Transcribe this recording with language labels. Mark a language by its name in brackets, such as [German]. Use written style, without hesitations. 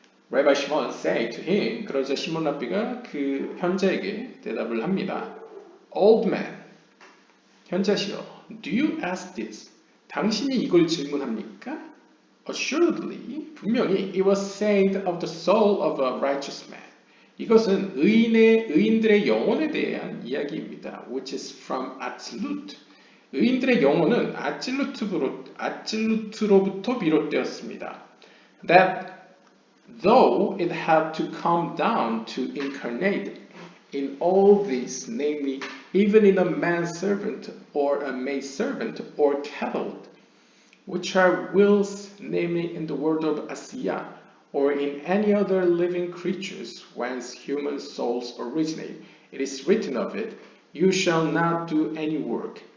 [English] Rabbi Shimon said to him, [Korean] 그러자 시몬 랍비가 그 현자에게 대답을 합니다. [English] Old man, [Korean] 현자시여, [English] do you ask this? [Korean] 당신이 이걸 질문합니까? [English] Assuredly, [Korean] 분명히 [English] it was said of the soul of a righteous man. [Korean] 이것은 의인들의 영혼에 대한 이야기입니다. [English] Which is from Atzilut. [Korean] 의인들의 영혼은 아찔루트로부터 비롯되었습니다. [English] That though it had to come down to incarnate in all these, namely, even in a manservant or a maidservant or cattle, which are wills, namely in the world of Asiya, or in any other living creatures whence human souls originate, it is written of it, you shall not do any work.